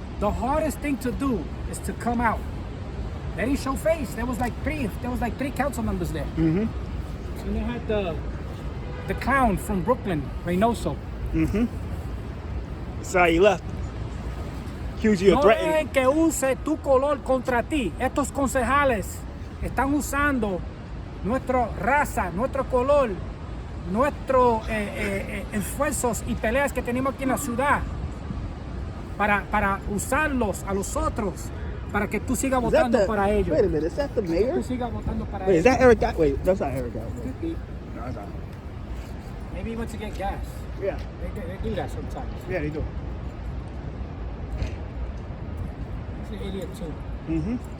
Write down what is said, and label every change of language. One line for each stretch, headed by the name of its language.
English: The hardest thing to do is to come out. They didn't show face. There was like three council members there. Mm-hmm. And they had the clown from Brooklyn, Reynoso. Mm-hmm. So he left. Accused you of threatening.
Spanish: No dejen que use tu color contra ti. Estos concejales están usando nuestra raza, nuestro color, nuestros esfuerzos y peleas que tenemos aquí en la ciudad para usarlos a los otros. Para que tú sigas votando para ellos.
English: Wait a minute, is that the mayor?
Spanish: Tú sigas votando para
English: Wait,
Spanish: ellos.
English: is that Eric Guy? Wait, that's not Eric Guy. Could be. No, that's not. Maybe he went to get gas. Yeah. They do that sometimes. Yeah, they do. He's an idiot too. Mm-hmm.